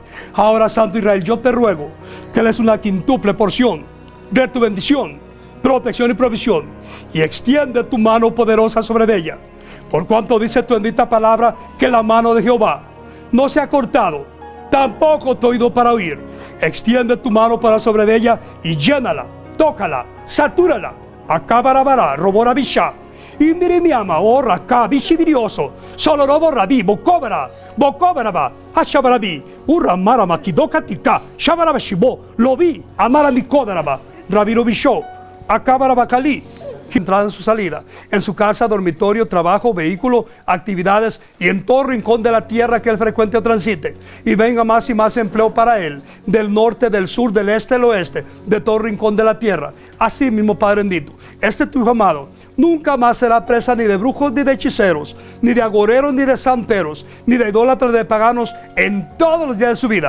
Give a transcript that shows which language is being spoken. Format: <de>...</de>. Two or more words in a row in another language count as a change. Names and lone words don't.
<es>Ahora, Santo Israel, yo te ruego que le des una quíntuple porción de tu bendición, protección y provisión, y extiende tu mano poderosa sobre ella, por cuanto dice tu bendita palabra que la mano de Jehová no se ha cortado, tampoco tu oído para oír. Extiende tu mano para sobre ella y llénala, tócala, satúrala. Acabarabara, roborabisha. Y mire mi ama, ora acá, bichivirioso. Solo robo rabí, bocobra, bocobraba, ashabarabi. Urra marama, kidokatika, shabarabashibo. Lo vi, amara mi codaraba, rabiro bisho. Acabarabacali. Entrada en su salida, en su casa, dormitorio, trabajo, vehículo, actividades, y en todo rincón de la tierra que él frecuente o transite, y venga más y más empleo para él, del norte, del sur, del este, del oeste, de todo rincón de la tierra. Así mismo, Padre bendito, este tu hijo amado nunca más será presa ni de brujos, ni de hechiceros, ni de agoreros, ni de santeros, ni de idólatras, de paganos en todos los días de su vida.</es>